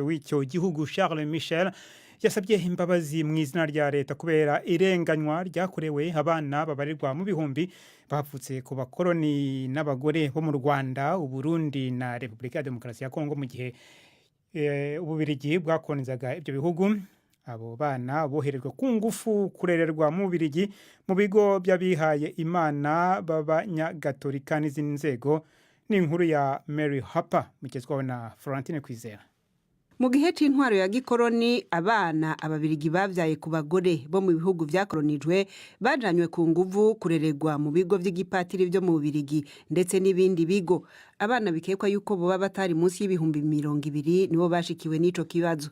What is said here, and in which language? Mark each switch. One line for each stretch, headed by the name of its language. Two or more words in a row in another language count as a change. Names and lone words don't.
Kinyarwanda: w'icyo gihugu Charles Michel yasabye imbabazi mu izina rya leta kubera irenganywa ryakorewe abana babarirwa mu bihumbi bavutse ku bakoroni n'abagore bo mu Rwanda, Uburundi na Repubulika ya Demokarasi ya Kongo mu gihe Ububirigi bwakolonizaga ibyo bihugu. Abo bana boherejwe ku ngufu kurererwa mu Bubirigi mu bigo by'abihaye Imana b'abanyagatolika n'izindi nzego. Ni inkuru ya Mary Harper mugezwaho na Florentine Kwizera.
Rundi: Mu gihe c'intwaro ya gikoroni abana ababirigi bavyaye ku bagore bo mu bihugu vyakolonijwe bajanywe ku nguvu kurererwa mu bigo vy'igipatiri vyo mu Bubirigi ndetse n'ibindi bigo. Abana bikekwa yuko boba batari munsi y'ibihumbi 200 nibo bashikiwe n'ico kibazo.